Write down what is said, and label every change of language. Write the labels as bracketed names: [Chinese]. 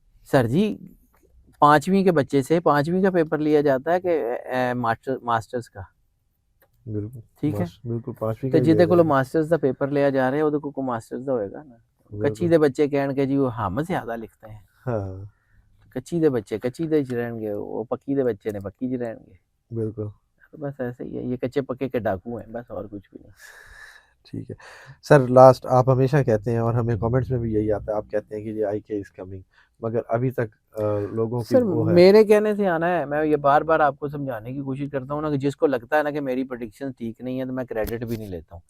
[Urdu] سر جی 5ویں کے بچے سے 5ویں کا پیپر لیا جاتا ہے کہ ماسٹرز کا، بالکل ٹھیک ہے، بالکل 5ویں تو کا [Punjabi] جہدے کو ماسٹرز دا پیپر لیا جا رہا ہے وہ کو ماسٹرز دا ہوئے گا نا، کچی دے بچے کہن کے جی وہ ہم زیادہ لکھتے ہیں، [Urdu] ہاں [Punjabi] کچی دے بچے کچی دے رہن گے، وہ پکی دے بچے نے پکی چ رہن گے، [Urdu] بالکل تو بس ایسے ہی ہے، یہ کچے پکے کے ڈاکو ہیں بس، اور کچھ بھی نہیں۔ ٹھیک ہے سر، لاسٹ آپ ہمیشہ کہتے ہیں اور ہمیں کامنٹس میں بھی یہی آتا ہے، آپ کہتے ہیں کہ یہ آئی کے از کمنگ، مگر ابھی تک لوگوں کی سر وہ ہے۔ میرے کہنے سے آنا ہے، میں یہ بار بار آپ کو سمجھانے کی کوشش کرتا ہوں نا کہ جس کو لگتا ہے نا کہ میری پریڈکشن ٹھیک نہیں ہے تو میں کریڈٹ بھی نہیں لیتا ہوں،